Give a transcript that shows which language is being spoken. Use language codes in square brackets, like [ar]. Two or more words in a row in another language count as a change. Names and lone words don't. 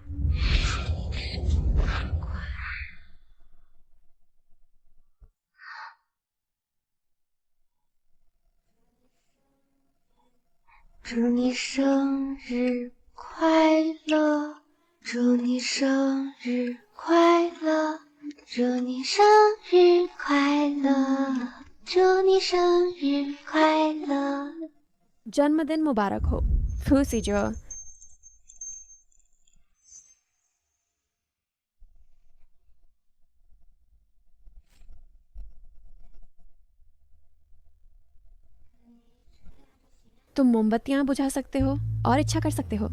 [zh] 祝你生日快乐，祝你生日快乐，祝你生日快乐，祝你生日快乐。 [hi] जन्मदिन मुबारक हो फूसी जो। तुम मोमबत्तियां बुझा सकते हो और इच्छा कर सकते हो।